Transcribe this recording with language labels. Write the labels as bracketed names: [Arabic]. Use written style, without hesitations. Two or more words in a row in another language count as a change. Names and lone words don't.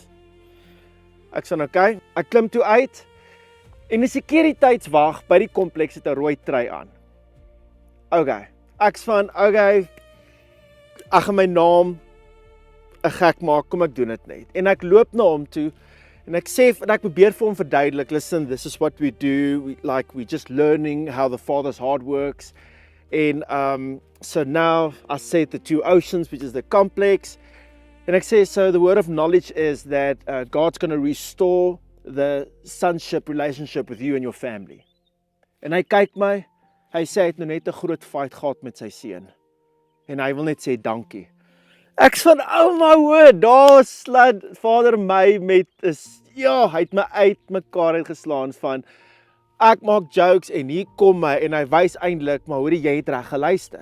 [Afrikaans] Ek sê, okay, ek klim toe uit, en die sekuriteitswag by die kompleks het 'n rooi trui aan. Okay, ek sê, okay, ek gaan my naam 'n gek maak, kom ek doen dit net. En ek loop na hom toe, en ek sê, en ek probeer vir hom verduidelik, [English] listen, this is what we do, we're just learning how the Father's heart works, and so now I say the 2 oceans, which is the complex, and [Afrikaans] ek sê, [English] so the word of knowledge is that God's going to restore the sonship relationship with you and your family. [Afrikaans] En hy kyk my, hy sê hy het nou net 'n groot fight gehad met sy seun. en hy wil net sê dankie. Ek sê van, oh my word, daar slaat Vader my met, hy het my uit mekaar uitgeslaan van, ek maak jokes en hier kom hy en hy wys eintlik, maar hoorie, jy het reg geluister.